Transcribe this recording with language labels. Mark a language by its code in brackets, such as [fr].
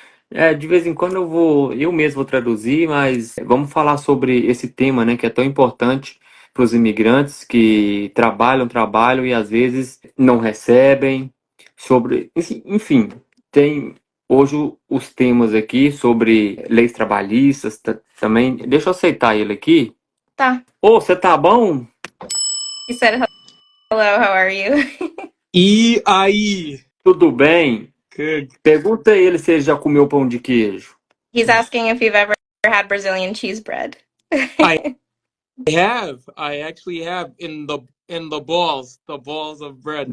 [pt] É, de vez em quando eu mesmo vou traduzir, mas vamos falar sobre esse tema, né, que é tão importante para os imigrantes que trabalham e às vezes não recebem, enfim, tem hoje os temas aqui sobre leis trabalhistas também. Deixa eu aceitar ele aqui. Tá. Ô, você tá bom? [en] He said hello, how are you? [pt] E aí? Tudo bem? [en] Good. [pt] Pergunta a ele se ele já comeu pão de queijo. [en] He's asking if you've ever had Brazilian cheese bread. I have. I actually have the balls of bread.